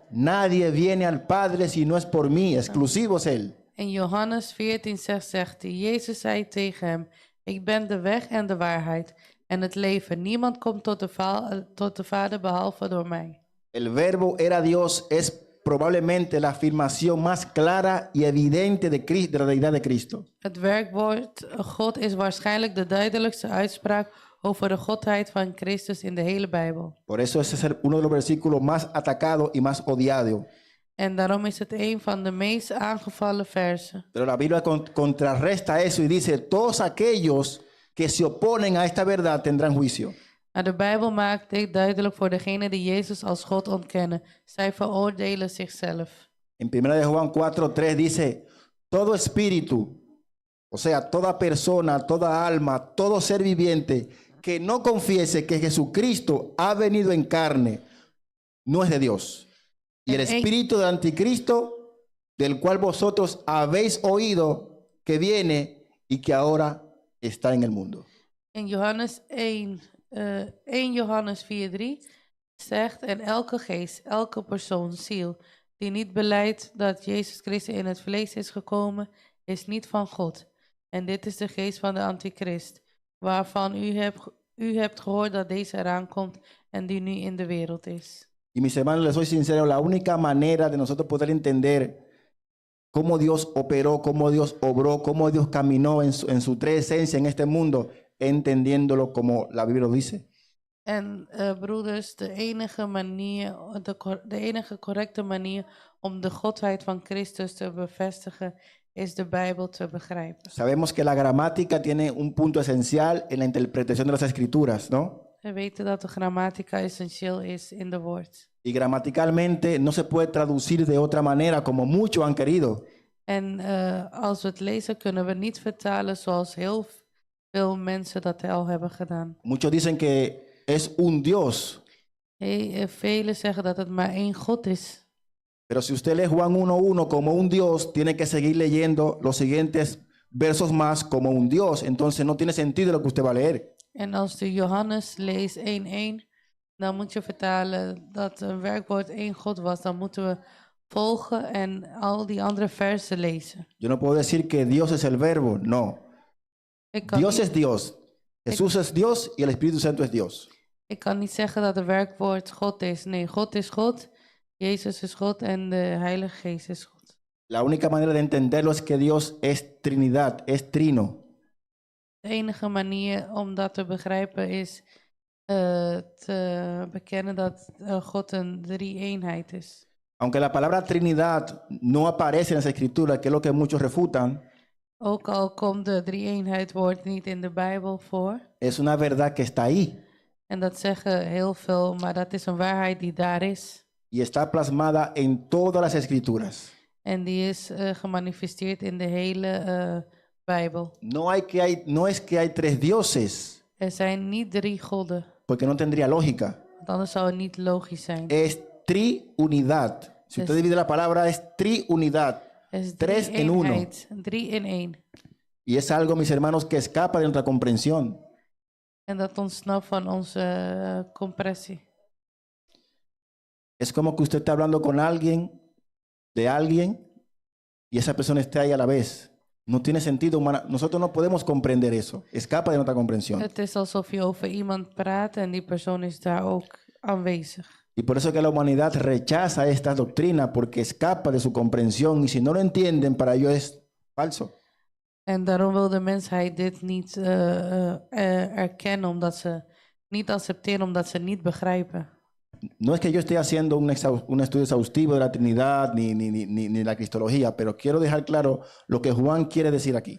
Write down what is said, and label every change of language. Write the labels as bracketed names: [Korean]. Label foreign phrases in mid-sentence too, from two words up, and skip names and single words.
[Spanish] Nadie viene al Padre si no es por mí. Exclusivo es él. [Dutch] In Johannes 14:6 zegt hij, Jezus zei tegen hem, ik ben de weg en de waarheid en het leven. Niemand komt tot de Vader behalve door mij. [Spanish] El verbo era Dios es probablemente la afirmación más clara y evidente de la deidad de Cristo. [Dutch] Het werkwoord God is waarschijnlijk de duidelijkste uitspraak over de godheid van Christus in de hele Bijbel. [Spanish] Por eso ese es uno de los versículos más atacados y más odiados. [Dutch] En daarom is het een van de meest aangevallen versen. [Spanish] Pero la Biblia contrarresta eso y dice, todos aquellos que se oponen a esta verdad tendrán juicio. [Dutch] Maar de Bijbel maakt dit duidelijk voor degenen die Jezus als God ontkennen. Zij veroordelen zichzelf. [Spanish] En 1 de Juan 4:3 dice, todo espíritu, o sea, toda persona, toda alma, todo ser viviente que no confiese que Jesucristo ha venido en carne, no es de Dios. Y el espíritu del anticristo, del cual vosotros habéis oído que viene y que ahora está en el mundo. [Dutch] In Johannes 1 Johannes 4:3 zegt, en elke geest, elke persoon, ziel, die niet belijdt dat Jezus Christus in het vlees is gekomen, is niet van God. En dit is de geest van de antichrist, waarvan u hebt gehoord dat deze eraan komt en die nu in de wereld is. [Spanish] Y mis hermanos, les soy sincero, la única manera de nosotros poder entender cómo Dios operó, cómo Dios obró, cómo Dios caminó en su tres esencia en este mundo, entendiéndolo como la Biblia lo dice. [Dutch] En broeders, de enige correcte manier om de godheid van Christus te bevestigen is de Bijbel te begrijpen. [Spanish] Sabemos que la gramática tiene un punto esencial en la interpretación de las escrituras, ¿no? [Dutch] We weten dat de grammatica essentieel is in de woord. [Spanish] Y gramaticalmente no se puede traducir de otra manera como muchos han querido. [Dutch] En als we het lezen kunnen we niet vertalen zoals heel veel mensen dat al hebben gedaan. [Spanish] Muchos dicen que es un Dios. [Dutch] Velen zeggen dat het maar één God is. [Spanish] Pero si usted lee Juan 1:1 como un Dios, tiene que seguir leyendo los siguientes versos más como un Dios. Entonces no tiene sentido lo que usted va a leer. [Dutch] En als de Johannes leest 1:1, dan moet je vertalen dat een werkwoord één God was. Dan moeten we volgen en al die andere versen lezen. [Spanish] Yo no puedo decir que Dios es el verbo, no. [Dutch] Ik kan, [Spanish] Dios [Dutch] niet, [Spanish] es Dios. Jesús es Dios y el Espíritu Santo es Dios. [Dutch] ik kan niet zeggen dat het werkwoord God is. Nee, God is God, Jezus is God en de Heilige Geest is God. [Spanish] La única manera de entenderlo es que Dios es Trinidad, es trino. [Dutch] De enige manier om dat te begrijpen is te bekennen dat God een drie-eenheid is. [Spanish] Aunque la palabra Trinidad no aparece en las Escrituras, que es lo que muchos refutan, [Dutch] Ook al komt de drie-eenheid woord niet in de Bijbel voor. [Spanish] es una verdad que está ahí [Dutch] En dat zeggen heel veel, maar dat is een waarheid die daar is. [Spanish] y está plasmada en todas las Escrituras. [Dutch] En die is gemanifesteerd in de hele Bijbel. [Spanish] No es que hay tres dioses, [Dutch] Er zijn niet drie godden, [Spanish] porque no tendría lógica. [Dutch] want anders zou het niet logisch zijn. [Spanish] Es triunidad. Si usted divide la palabra, es triunidad. [Dutch] Er is [Spanish] Tres en uno. [Dutch] drie-eenheid, 3 in 1. [Spanish] Y es algo, mis hermanos, que escapa de nuestra comprensión. [Dutch] En dat ontsnapt van onze compressie. [Spanish] Es como que usted está hablando con alguien, de alguien, y esa persona está ahí a la vez. No tiene sentido humano. Nosotros no podemos comprender eso. Escapa de nuestra comprensión. [Dutch] Het is alsof je over iemand praat en die persoon is daar ook aanwezig. [Spanish] Y por eso que la humanidad rechaza esta doctrina, porque escapa de su comprensión. Y si no lo entienden, para ellos es falso. [Dutch] En daarom wil de mensheid dit niet erkennen, omdat ze niet accepteren, omdat ze niet begrijpen. [Spanish] No es que yo esté haciendo un estudio exhaustivo de la Trinidad ni la Cristología, pero quiero dejar claro lo que Juan quiere decir aquí.